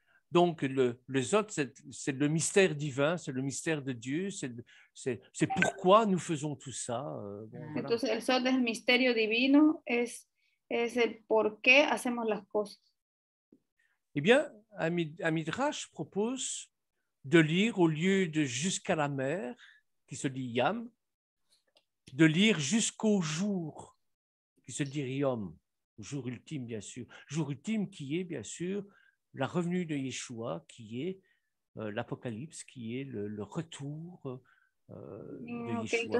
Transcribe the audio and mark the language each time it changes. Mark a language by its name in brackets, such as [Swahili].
[French] Donc, le Zot, c'est le mystère divin, c'est le mystère de Dieu, c'est pourquoi nous faisons tout ça. Voilà. [Spanish] Entonces, el Zot es el misterio divino, es el por qué hacemos las cosas. [French] Eh bien, Midrash propose de lire, au lieu de jusqu'à la mer, qui se dit Yam, de lire jusqu'au jour, qui se dit Yom, jour ultime, bien sûr. Jour ultime qui est, bien sûr, la revenue de Yeshua, qui est l'Apocalypse, qui est le retour de Yeshua.